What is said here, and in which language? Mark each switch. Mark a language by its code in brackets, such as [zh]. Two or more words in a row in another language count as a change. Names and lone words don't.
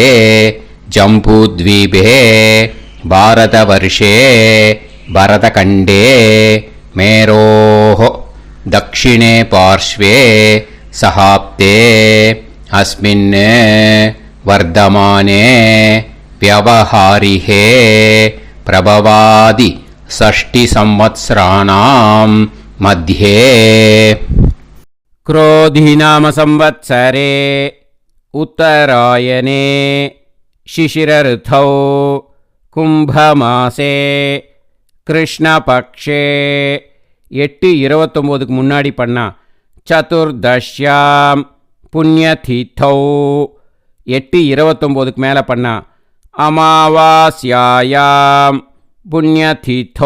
[sa] जम्बूद्वीपे भारतवर्षे भरतखण्डे मेरोः दक्षिणे पार्श्वे सहाब्दे अस्मिन् वर्तमाने व्यावहारिके प्रभवादि षष्टि संवत्सराणां मध्ये. क्रोधी नाम संवत्सरे उत्तरायणे शिशिरऋतौ कुम्भमासे कृष्णपक्षे. 8:29 [ta] முன்னாடி பண்ணா [sa] चतुर्दश्यां पुण्यतिथौ. 8:29 [ta] மேலே பண்ணா [sa] अमावास्यायां पुण्यतिथौ.